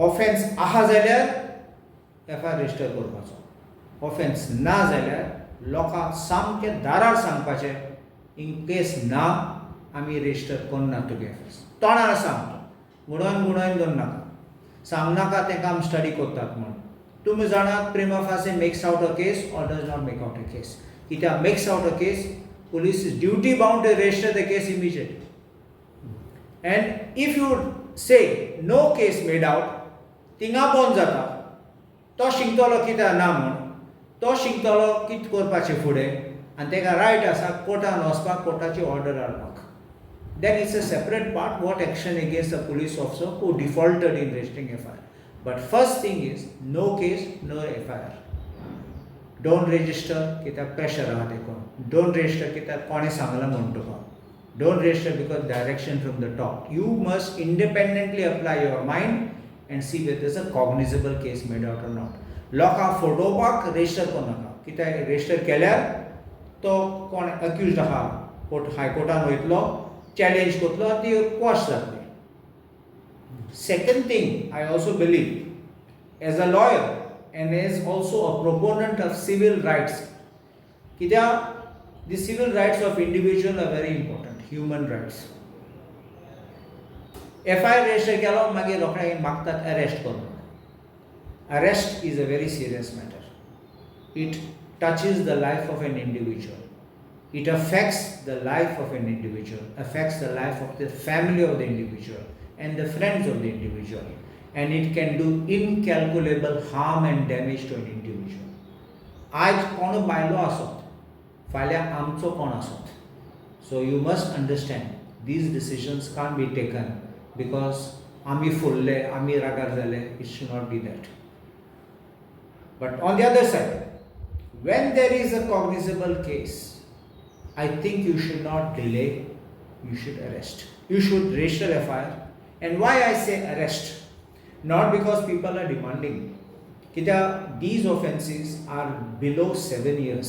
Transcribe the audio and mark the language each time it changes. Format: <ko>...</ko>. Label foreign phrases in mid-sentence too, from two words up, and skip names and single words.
<kok>ऑफेन्स आहा जाल्यार FIR रजिस्टर करपाचो. ऑफेन्स ना जाल्यार लोकांक सामकें दारार सांगपाचें</kok> <en>in case</en> <kok>ना आमी रजिस्टर करना तुगे FIR. तोंडार सांगता गुणोवन दवर नाका सांगनाका तेका आमी स्टडी करतात म्हूण. तुमी जाणात</kok> <en>prima facie makes out a case or does not make out a case. कित्याक makes out a case, police is duty bound to register the case immediately. And if you say no case made out,</en> <kok>थिंगा बंद जाता. तो शिंकतलो कित्याक ना म्हूण तो शिंकतलो कितें करपाचें फुडें आनी तेका रायट आसा कोर्टान वचपाक कोर्टाची ऑर्डर हाडपाक.</kok> <en>Then it's a separate part what action against a police officer who defaulted in registering FIR. But first thing is no case, no FIR. Don't register कित्याक pressure</en> <kok>आहा देखून.</kok> <en>Don't register</en> <kok>कित्याक कोणें सांगलां म्हूण तुका.</kok> <en>Don't register because direction from the top. You must independently apply your mind and see whether there's a cognizable case made out or not.</en> <kok>लोकांक फटोवपाक register करनाका कित्याक register केल्यार तो कोण accused आहा हायकोर्टान वयतलो चॅलेंज करतलो आनी ती क्वॉश जातली.</kok> <en>Second thing, I also believe, as a lawyer and as also a proponent of civil rights, the civil rights of individual are very important, human rights.</en> <kok>FIR register केलो मागीर रोखडें मागतात अरेस्ट करपाक.</kok> <en>Arrest is a very serious matter. It touches the life of an individual. It affects the life of an individual, affects the life of the family of the individual and the friends of the individual, and it can do incalculable harm and damage to an individual.</en> <kok>आज कोण बायलो आसत फाल्यां आमचो कोण आसत.</kok> <en>So you must understand these decisions can't be taken because</en> <kok>आमी फुल्ले आमी रागार जाले.</kok> <en>It should not be that. But on the other side, when there is a cognizable case, I think you should not delay, you should arrest. You should register FIR. And why I say arrest? Not because people are demanding. These offences are below 7 years.</en>